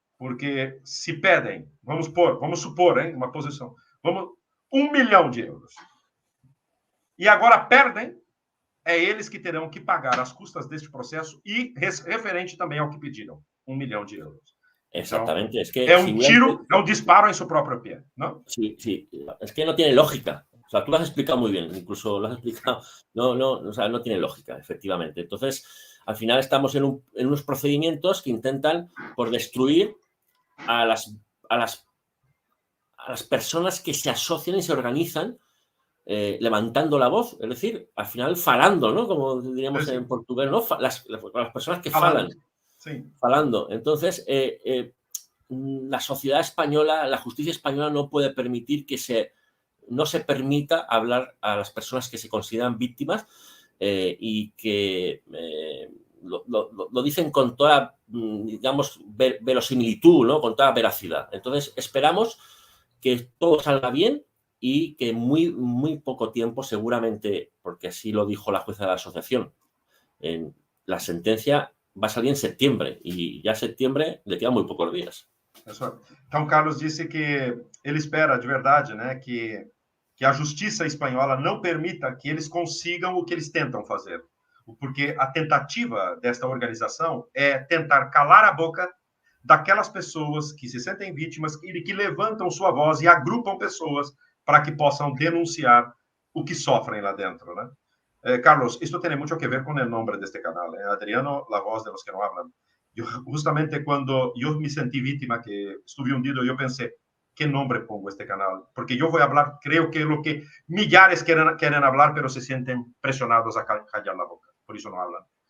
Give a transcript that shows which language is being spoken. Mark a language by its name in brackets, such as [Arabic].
[Portuguese] Porque se pedem, vamos supor, hein, uma posição, 1 milhão de euros. E agora perdem, é eles que terão que pagar as custas deste processo e referente também ao que pediram, 1 milhão de euros. [Spanish] Exactamente, es que [Portuguese] é [Spanish] si un tiro, é un disparo en su propio pie, ¿no? Sí, sí, es que no tiene lógica. O sea, tú lo has explicado muy bien, incluso lo has explicado. No, no, o sea, no tiene lógica, efectivamente. Entonces, al final estamos en unos procedimientos que intentan por destruir a las, a las, a las personas que se asocian y se organizan levantando la voz, es decir, al final falando, ¿no? Como diríamos en portugués, ¿no? Las personas que falan, sí. [Portuguese] falando. [Spanish] Entonces, la sociedad española, la justicia española no puede permitir que no se permita hablar a las personas que se consideran víctimas y que lo dicen con toda, digamos, verosimilitud, ¿no? Con toda veracidad. Entonces, esperamos que todo salga bien y que muy, muy poco tiempo, seguramente, porque así lo dijo la jueza de la asociación, la sentencia va a salir en septiembre y ya septiembre le quedan muy pocos días. [Portuguese] Então, Carlos disse que ele espera de verdade, né, que a justiça espanhola não permita que eles consigam o que eles tentam fazer. Porque a tentativa desta organização é tentar calar a boca daquelas pessoas que se sentem vítimas e que levantam sua voz e agrupam pessoas para que possam denunciar o que sofrem lá dentro, né? [Spanish] Carlos, esto tiene mucho que ver con el nombre de este canal, Adriano, la voz de los que no hablan. Yo, justamente cuando yo me sentí víctima, que estuve hundido, yo pensé, ¿qué nombre pongo a este canal? Porque yo voy a hablar, creo que lo que millares quieren hablar, pero se sienten presionados a callar la boca, por eso no hablan.